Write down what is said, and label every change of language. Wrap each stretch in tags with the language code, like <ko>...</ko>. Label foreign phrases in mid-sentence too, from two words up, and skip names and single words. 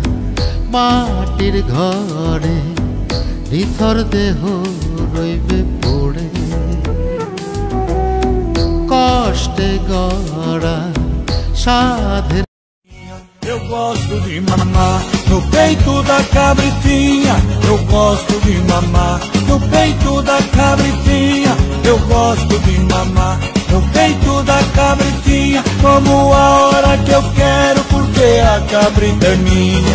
<bn>মাটির ঘরে নিথর দেহ রইবে পড়ে, কষ্টে গড়া সাধের।</bn> <pt>Eu gosto de mamar no peito da cabritinha, eu gosto de mamar no peito da cabritinha, eu gosto de mamar no peito da cabritinha, como a hora que eu quero, porque a cabrita é minha.</pt>